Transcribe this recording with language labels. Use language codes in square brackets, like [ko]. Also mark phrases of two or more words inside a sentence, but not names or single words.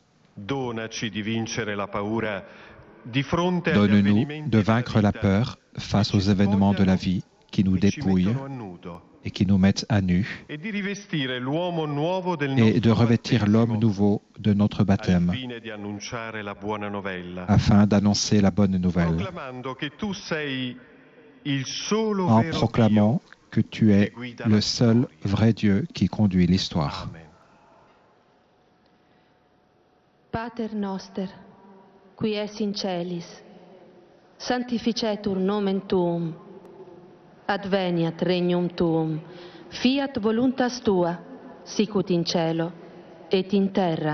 [fr] Donne-nous de vaincre la peur face aux événements de la vie qui nous dépouillent et qui nous mettent à nu, et de revêtir l'homme nouveau de notre baptême, afin d'annoncer la bonne nouvelle, en proclamant que tu es le seul vrai Dieu qui conduit l'histoire. [la] Pater noster, qui es in celis, sanctificetur nomen tuum, adveniat regnum tuum, fiat voluntas tua, sicut in cielo et in terra.